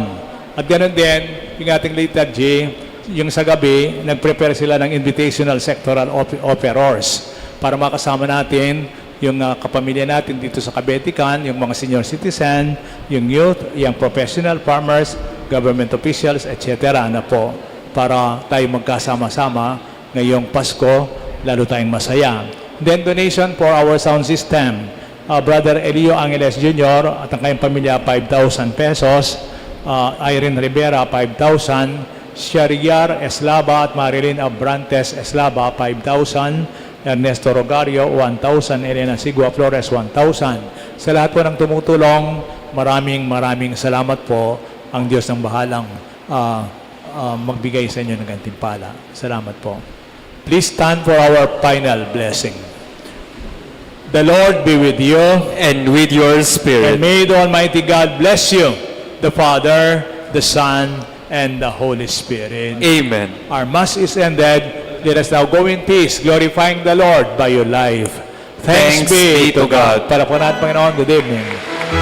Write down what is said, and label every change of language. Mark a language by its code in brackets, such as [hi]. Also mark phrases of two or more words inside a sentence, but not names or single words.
[tl] At ganoon din, yung ating liturgy, yung sa gabi, nag-prepare sila ng [en] invitational sectoral offerors [tl] para makasama natin yung kapamilya natin dito sa Cabetican, yung mga [en] senior citizen, [tl] yung youth, yung [en] professional farmers, government officials, etc. [tl] na po para tayo magkasama-sama ngayong Pasko, lalo tayong masaya. [en] Then donation for our sound system. [tl] Brother Elio Angeles Jr. at ang kanyang pamilya, 5,000 pesos. Irene Rivera, 5,000. Shariar Eslaba at Marilyn Abrantes Eslaba, 5,000. Ernesto Rogario, 1,000. Elena Sigua Flores, 1,000. Sa lahat po ng tumutulong, maraming salamat po. Ang Diyos ng bahalang magbigay sa inyo ng gantimpala. Salamat po. [en] Please stand for our final blessing. The Lord be with you. And with your spirit. And may the Almighty God bless you, the Father, the Son, and the Holy Spirit. Amen. Our Mass is ended. Let us now go in peace, glorifying the Lord by your life. Thanks be to God. [tl] Para po natin, Panginoon. [en] Good evening.